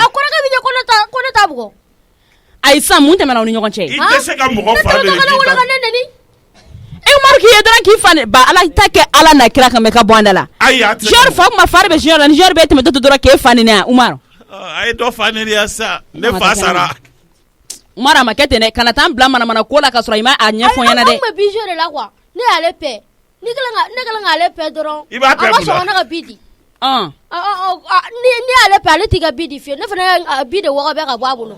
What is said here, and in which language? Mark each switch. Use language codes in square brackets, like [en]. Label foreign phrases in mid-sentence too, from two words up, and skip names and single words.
[bm] A kɔrɔkɛ bɛ ko ne ta bugɔ. Ayi san mun tɛmɛna aw ni ɲɔgɔn cɛ? I tɛ se ka mɔgɔ fa neni. Umar k'i ye dɔrɔn k'i fa ba Ala ta kɛ Ala na kira kan mɛ ka bɔ an da la. Ayi a tɛ. Jɔn fa kuma fari bɛ Jɔn la ni Jɔn bɛ tɛmɛ to dɔrɔn k'e fa neni Umar. A ye dɔ fa neni ya sa ne fa sara. Umar a ma kɛ ten dɛ kana taa n bila manamana ko la ka sɔrɔ i ma a ɲɛfɔ ɲɛna dɛ. Ayi a bɛ bijou [fr] de la quoi [bm] ne y'ale pɛ ne kɛlen k'ale pɛ dɔrɔn. I b'a pɛ mun na? A ma sɔn ne ka bi di. Ni y'ale pɛ ale t'i ka bi di fiyewu ne fana y'a bi de wɔgɔbɛ ka bɔ a bolo.